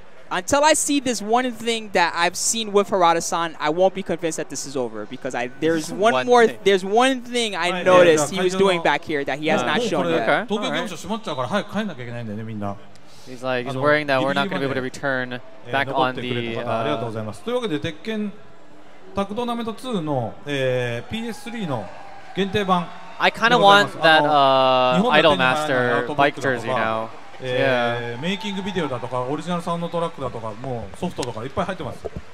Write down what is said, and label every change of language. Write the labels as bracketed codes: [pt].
[en] Until I see this one thing that I've seen with Harada-san, I won't be convinced that this is over because there's one thing I noticed he was doing back here that he has not shown yet. He's like, he's worrying that we're not going to be able to return back on the. [ja] というわけで、鉄拳タッグトーナメント2の、PS3 の限定版。 [en] I kind of want that Idol Master bike jersey now. [ja] メイキングビデオだとかオリジナルサウンドトラックだとかもうソフトとかいっぱい入ってます。